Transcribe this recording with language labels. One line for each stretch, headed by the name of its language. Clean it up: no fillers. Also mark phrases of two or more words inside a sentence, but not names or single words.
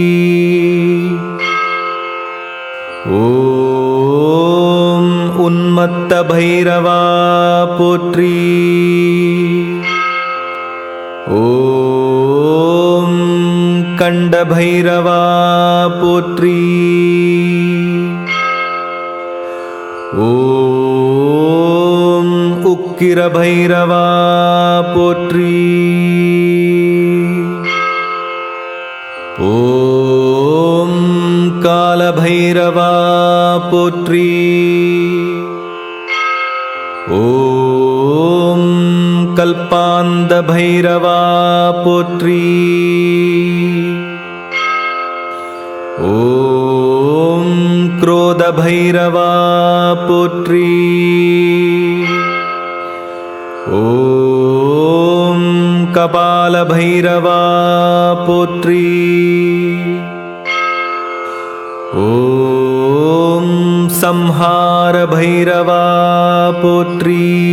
Tamil: ஓம் உன்மத்த பைரவா போற்றி। ஓம் கண்ட பைரவா போற்றி। உக்கிரபைரவா போற்றி. ஓம் காலபைரவா போற்றி. ஓம் கல்பாந்த பைரவா போற்றி. ஓம் க்ரோத பைரவா போற்றி. ஓம் கபால பைரவா போற்றி. ஓம் சம்ஹார பைரவா போற்றி.